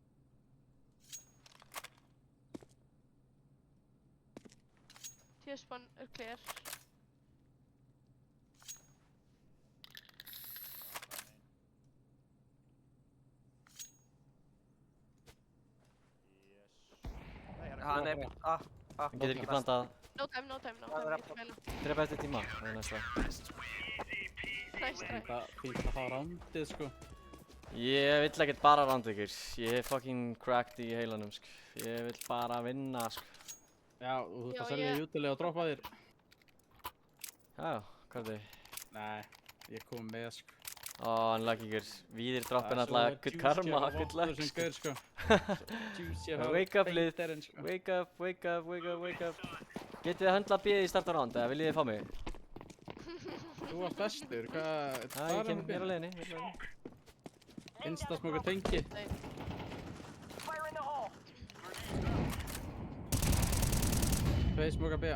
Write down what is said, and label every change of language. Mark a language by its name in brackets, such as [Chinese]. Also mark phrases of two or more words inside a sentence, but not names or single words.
[Icelandic] T-spawn er clear. Hann er A. Hann getur ekki plantað. [English] No time. [Icelandic] Ég spila. Drepa eftir tíma, það er næsta. [English] Nice try. [Icelandic] Það fínt að fá rándið sko. Ég vill ekkert bara randa ykkur. Ég er [English] fucking cracked [Icelandic] í heilanum, sko. Ég vill bara vinna, sko. Já, þú þurft Já, að selja ég- í útilega og droppa þér. Já, hvað er þið? Nei, ég kom með, sko. Hann lag ykkur. Víðir droppin Það er svo alltaf good juicy karma, að good vopna luck, þessum sko. gaur, sko. Juicy að hafa [English] Wake up, lið. [Icelandic] beinterinn, sko. [English] Wake up, wake up, wake up, wake up. [Icelandic] Getið þið höndla B í start á round, eða viljið þið fá mig? Þú varst bestur, hvað? Já, ég kem, ég er á leiðinni, ég er á leiðinni. Instasmoka tengi. Nei. Tvei smoka B.